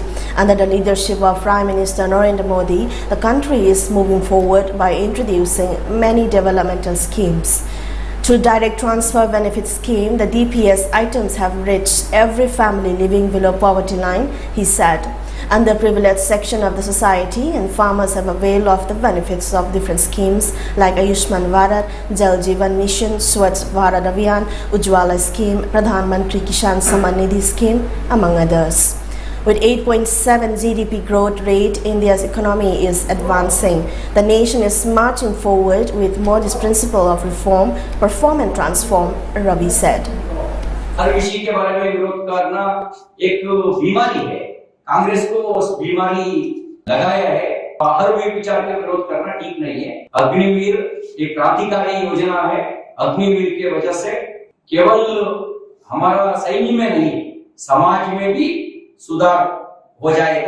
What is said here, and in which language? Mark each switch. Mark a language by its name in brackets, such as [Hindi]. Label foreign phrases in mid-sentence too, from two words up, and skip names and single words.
[English] Under the leadership of Prime Minister Narendra Modi, the country is moving forward by introducing many developmental schemes. Through direct transfer benefit scheme, the DPS items have reached every family living below poverty line, he said. Underprivileged section of the society and farmers have availed of the benefits of different schemes like Ayushman Bharat, Jal Jeevan Mission, Swachh Bharat Abhiyan, Ujjwala Scheme, Pradhan Mantri Kisan Samman Nidhi Scheme, among others. With 8.7 GDP growth rate, India's economy is advancing. The nation is marching forward with Modi's principle of reform, perform and transform, Ravi said. [Hindi] हर विषय के बारे में विरोध करना एक बीमारी है। कांग्रेस को उस बीमारी लगाया है। हर विचार के विरोध करना ठीक नहीं है। अग्निवीर एक क्रांतिकारी योजना है। अग्निवीर के वजह से केवल हमारा सैन्य में नहीं, समाज में भी सुधार हो जाएगा।